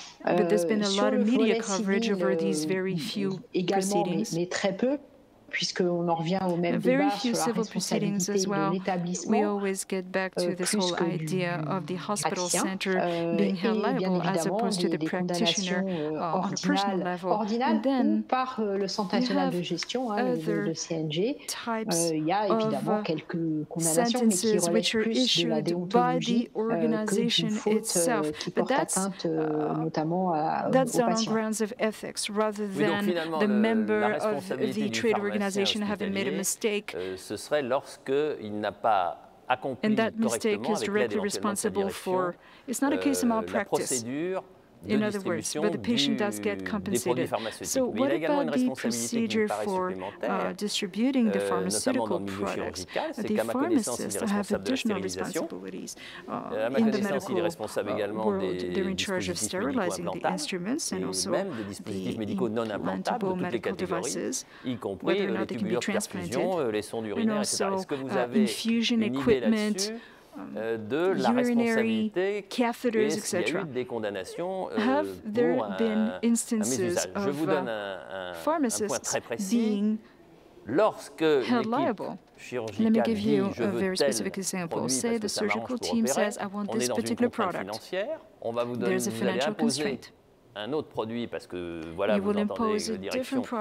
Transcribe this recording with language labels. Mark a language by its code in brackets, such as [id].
[en] But there's been a lot of media coverage over these very few [fr] également, [en] proceedings. [fr] mais très peu, puisqu'on en revient au même débat sur la responsabilité de l'établissement. [en] We always get back to this whole idea of the hospital center being held liable as opposed to the practitioner on a personal level. [fr] Ordinales ou par le Centre national de gestion, le CNG. Il y a évidemment quelques condamnations, mais qui relèvent plus de la déontologie que d'une faute qui porte atteinte notamment aux patients. [en] Grounds of ethics rather than the member of the trade organization having made a mistake. [fr] Ce serait lorsqu'il n'a pas accompli correctement avec l'aide éventuellement de sa direction, la procédure [en] in other words, but the patient does get compensated. So what about the procedure for distributing the pharmaceutical products? The pharmacists have additional responsibilities. In the medical world, they're in charge of sterilizing the instruments and also the implantable medical devices, whether or not they can be transplanted, and also infusion equipment, [fr] de la responsabilité [en] catheters, [fr] et s'il y a eu des condamnations pour un mésusage. Je vous donne un point très précis. Lorsque l'équipe chirurgicale dit « je veux tel produit parce que ça m'arrange pour opérer », on est dans une contrainte financière, on va vous donner, vous allez imposer un autre produit parce que voilà, vous entendez la direction.